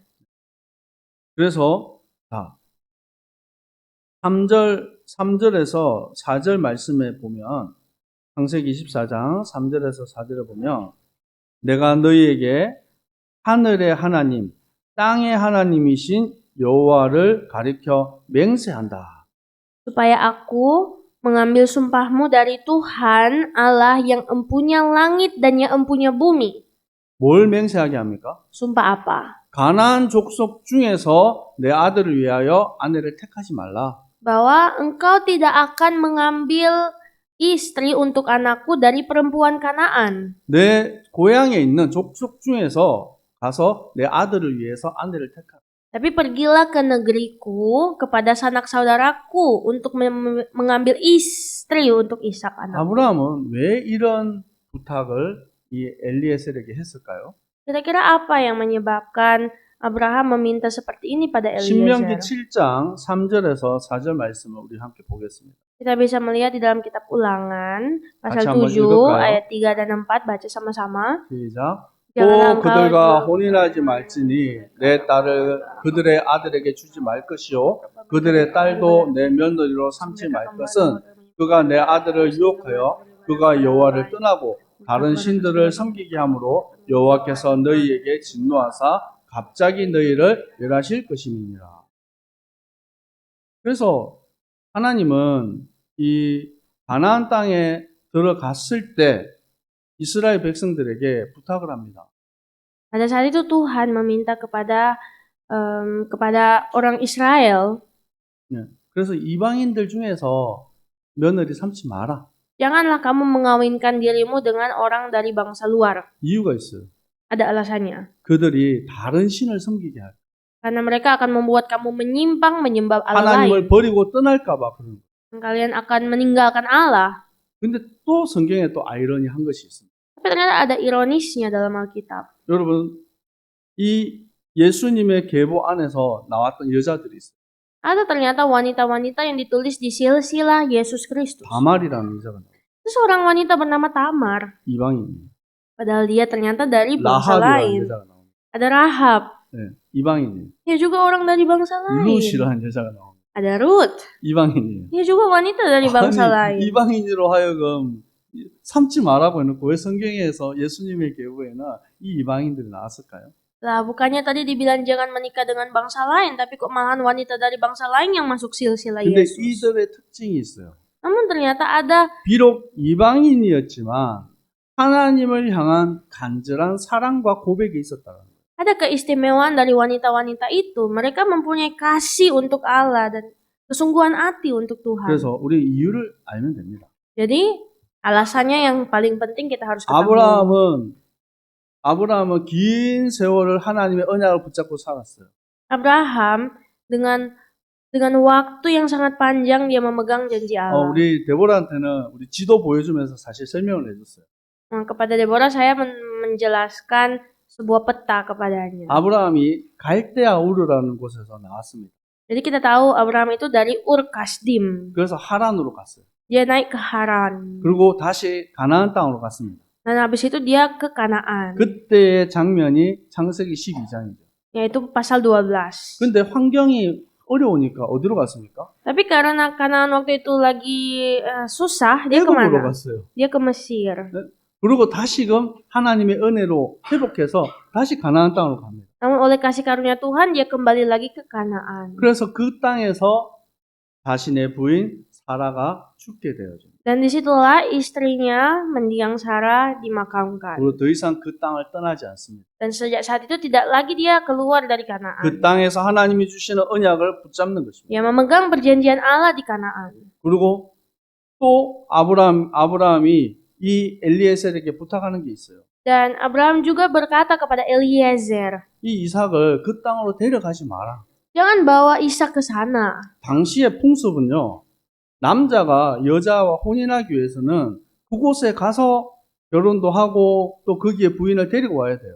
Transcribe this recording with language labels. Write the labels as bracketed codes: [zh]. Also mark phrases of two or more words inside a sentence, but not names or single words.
[ko] 그래서 3절에서 4절 말씀에 보면 창세기 24장 3절에서 4절에 보면 내가 너희에게 하늘의 하나님, 땅의 하나님이신 여호와를 가리켜 맹세한다. [id] Supaya aku mengambil sumpahmu dari Tuhan Allah yang empunya langit dan yang empunya bumi. [ko] 뭘 맹세하게 합니까? [id] Sumpah apa? [ko] 가나안 족속 중에서 내 아들을 위하여 아내를 택하지 말라. [id] Bahwa engkau tidak akan mengambil istri untuk anakku dari perempuan Kanaan. [ko] 내 고향에 있는 족속 중에서 가서 내 아들을 위해서 아내를 택하라. [id] Tapi pergilah ke negeriku kepada sanak saudaraku untuk mengambil istri untuk Ishak anakku. [ko] 아브라함은 왜 이런 부탁을 이 엘리에셀에게 했을까요? [id] Kira-kira apa yang menyebabkan Abraham meminta seperti ini pada [ko] 신명기 [id] Eliezer? [ko] 7장 3절에서 4절 말씀을 우리 함께 보겠습니다. [id] Kita bisa melihat di dalam kitab Ulangan pasal [ko] 같이 한번 [id] 7 [ko] 읽을까요? [id] ayat 3 dan 4, baca sama-sama. [ko] 시작. [id] Janganlah [ko] 또 [id] engkau [ko] 그들과 [id] jual [ko] 혼인하지 말지니 내 딸을 그들의 아들에게 주지 말 것이요 그들의 딸도 내 며느리로 삼지 말 것은 그가 내 아들을 유혹하여 그가 여호와를 떠나고 다른 신들을 섬기게 함으로 여호와께서 너희에게 진노하사 갑자기 너희를 멸하실 것임이니라. 그래서 하나님은 이 가나안 땅에 들어갔을 때 이스라엘 백성들에게 부탁을 합니다. [id] Pada saat itu Tuhan meminta kepada orang Israel, [ko] 예. 그래서 이방인들 중에서 며느리 삼지 마라. [id] janganlah kamu mengawinkan dirimu dengan orang dari bangsa luar. [ko] 이유가 있어요. [id] Ada alasannya. [ko] 그들이 다른 신을 섬기게 할. [id] Karena mereka akan membuat kamu menyimpang menyembah Allah lain. [ko] 하나님을 버리고 떠날까 봐 그런 거예요. [id] Kalian akan meninggalkan Allah. [ko] 근데 또 성경에 또 아이러니한 것이 있습니다. [id] Tapi ternyata ada ironisnya dalam Alkitab. [ko] 여러분, 이 예수님의 계보 안에서 나왔던 여자들이 있어요. [id] Ada ternyata wanita-wanita yang ditulis di silsilah Yesus Kristus. [ko] 다말이라는 여자가 나와요. [id] Itu seorang wanita bernama Tamar. [ko] 이방인이에요. [id] Padahal dia ternyata dari bangsa [ko] 라합이라는 [id] lain. [ko] 여자가 나와요. [id] Ada Rahab. [ko] 네, 이방인이에요. [id] Dia juga orang dari bangsa lain. [ko] 루시라는 여자가 나와요. [id] Ada Ruth. [ko] 이방인이에요. [id] Dia juga wanita dari bangsa lain. [ko] 이방인으로 하여금 삼지 말라고 해놓고 왜 성경에서 예수님의 계보에는 이 이방인들이 나왔을까요? [id] Lah, bukannya tadi dibilang jangan menikah dengan bangsa lain, tapi kok malahan wanita dari bangsa lain yang masuk silsilah [ko] 근데 [id] Yesus. [ko] 이들의 특징이 있어요. [id] Namun ternyata ada [ko] 비록 이방인이었지만 하나님을 향한 간절한 사랑과 고백이 있었다는 거예요. [id] ada keistimewaan dari wanita-wanita itu. Mereka mempunyai kasih untuk Allah dan kesungguhan hati untuk Tuhan. [ko] 그래서 우리 이유를 알면 됩니다. [id] Jadi alasannya yang paling penting kita harus ketahui. [ko] 아브라함은 긴 세월을 하나님의 언약을 붙잡고 살았어요. [id] Abraham dengan waktu yang sangat panjang dia memegang janji Allah. [ko] 우리 데보라한테는 우리 지도 보여주면서 사실 설명을 해줬어요. [id] Kepada Deborah saya menjelaskan sebuah peta kepadanya. [ko] 아브라함이 갈대아 우르라는 곳에서 나왔습니다. [id] Jadi kita tahu Abraham itu dari Ur Kasdim. [ko] 그래서 하란으로 갔어요. [id] Dia naik ke Haran. [ko] 그리고 다시 가나안 땅으로 갔습니다. [id] Dan habis itu dia ke Kanaan. [ko] 그때의 장면이 창세기 12장이죠. [id] Yaitu pasal 12. [ko] 근데 환경이 어려우니까 어디로 갔습니까? [id] Tapi karena Kanaan waktu itu lagi susah, dia [ko] 애굽으로 [id] kemana? [ko] 갔어요. [id] Dia ke Mesir. [ko] 그리고 다시금 하나님의 은혜로 회복해서 다시 가나안 땅으로 갑니다. [id] Namun oleh kasih karunia Tuhan, dia kembali lagi ke Kanaan. [ko] 그래서 그 땅에서 자신의 부인 사라가 죽게 되어집니다. [id] Dan disitulah istrinya mendiang Sarah dimakamkan. [ko] 그리고 더 이상 그 땅을 떠나지 않습니다. [id] Dan sejak saat itu tidak lagi dia keluar dari Kanaan. [ko] 그 땅에서 하나님이 주시는 언약을 붙잡는 것입니다. [id] Dia memegang perjanjian Allah di Kanaan. [ko] 그리고 또 아브라함이 이 엘리에셀에게 부탁하는 게 있어요. [id] Dan Abraham juga berkata kepada Eliezer, [ko] 이 이삭을 그 땅으로 데려가지 마라. [id] jangan bawa Ishak ke sana. [ko] 당시의 풍습은요, 남자가 여자와 혼인하기 위해서는 그곳에 가서 결혼도 하고 또 거기에 부인을 데리고 와야 돼요.